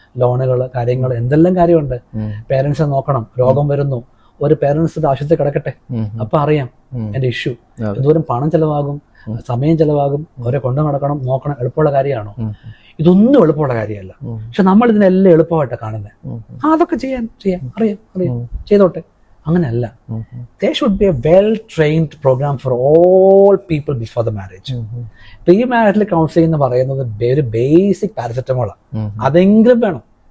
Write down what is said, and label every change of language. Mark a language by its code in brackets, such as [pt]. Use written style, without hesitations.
[ml] ലോണുകൾ, കാര്യങ്ങൾ, എന്തെല്ലാം കാര്യമുണ്ട്. പേരൻസിനെ നോക്കണം, രോഗം വരുന്നു, ഒരു പേരൻസിന്റെ ആശുപത്രി കിടക്കട്ടെ, അപ്പൊ അറിയാം എന്റെ ഇഷ്യൂ. എന്തോരം പണം ചെലവാകും, സമയം ചെലവാകും, അവരെ കൊണ്ടു നടക്കണം, നോക്കണം. എളുപ്പമുള്ള കാര്യമാണോ? ഇതൊന്നും എളുപ്പമുള്ള കാര്യമല്ല. പക്ഷെ നമ്മൾ ഇതിനെല്ലാം എളുപ്പമായിട്ട് കാണുന്നത്. അതൊക്കെ അറിയാം ചെയ്തോട്ടെ. അങ്ങനെയല്ല. [en] There should be a well-trained program for all people before the marriage. [ml] Pre-marital counselling എന്ന് പറയുന്നത് ഒരു ബേസിക് പാരസെറ്റമോളാണ്. അതെങ്കിലും വേണം.